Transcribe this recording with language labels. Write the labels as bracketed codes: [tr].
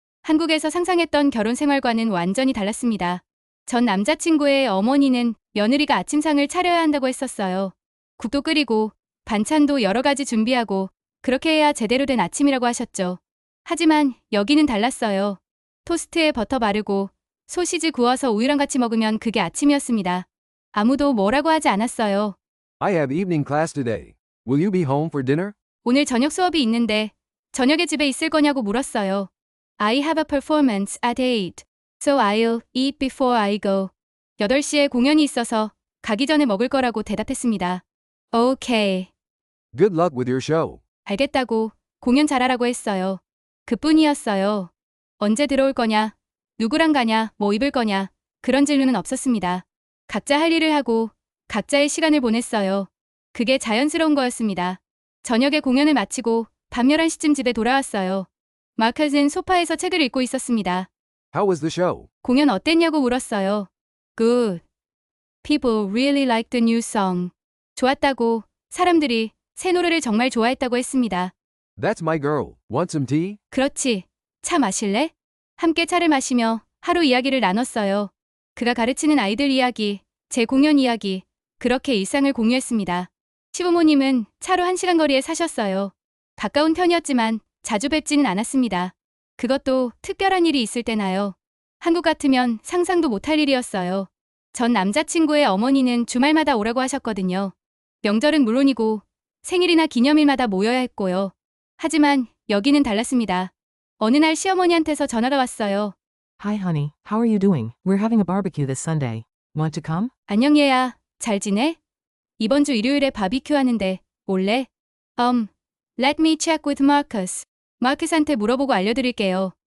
[ko] 한국에서 상상했던 결혼 생활과는 완전히 달랐습니다. 전 남자친구의 어머니는 며느리가 아침상을 차려야 한다고 했었어요. 국도 끓이고 반찬도 여러 가지 준비하고 그렇게 해야 제대로 된 아침이라고 하셨죠. 하지만 여기는 달랐어요. 토스트에 버터 바르고 소시지 구워서 우유랑 같이 먹으면 그게 아침이었습니다. 아무도 뭐라고 하지 않았어요. [en] I have evening class today. Will you be home for dinner? [ko] 오늘 저녁 수업이 있는데 저녁에 집에 있을 거냐고 물었어요. [en] I have a performance at 8, so I'll eat before I go. [ko] 8시에 공연이 있어서 가기 전에 먹을 거라고 대답했습니다. [en] Okay. Good luck with your show. [ko] 알겠다고 공연 잘하라고 했어요. 그뿐이었어요. 언제 들어올 거냐, 누구랑 가냐, 뭐 입을 거냐, 그런 질문은 없었습니다. 각자 할 일을 하고 각자의 시간을 보냈어요. 그게 자연스러운 거였습니다. 저녁에 공연을 마치고 밤 11시쯤 집에 돌아왔어요. 마크는 소파에서 책을 읽고 있었습니다. [en] How was the show? [ko] 공연 어땠냐고 물었어요. [en] Good. People really liked the new song. [ko] 좋았다고, 사람들이 새 노래를 정말 좋아했다고 했습니다. [en] That's my girl. Want some tea? [ko] 그렇지. 차 마실래? 함께 차를 마시며 하루 이야기를 나눴어요. 그가 가르치는 아이들 이야기, 제 공연 이야기, 그렇게 일상을 공유했습니다. 시부모님은 차로 1시간 거리에 사셨어요. 가까운 편이었지만 자주 뵙지는 않았습니다. 그것도 특별한 일이 있을 때나요. 한국 같으면 상상도 못할 일이었어요. 전 남자친구의 어머니는 주말마다 오라고 하셨거든요. 명절은 물론이고 생일이나 기념일마다 모여야 했고요. 하지만 여기는 달랐습니다. 어느 날 시어머니한테서 전화가 왔어요. [en] Hi, honey. How are you doing? We're having a barbecue this Sunday. Want to come? [ko] 안녕 얘야, 잘 지내? 이번 주 일요일에 바비큐 하는데 올래? [en] Let me check with Marcus. [ko] 마크스한테 물어보고 알려드릴게요.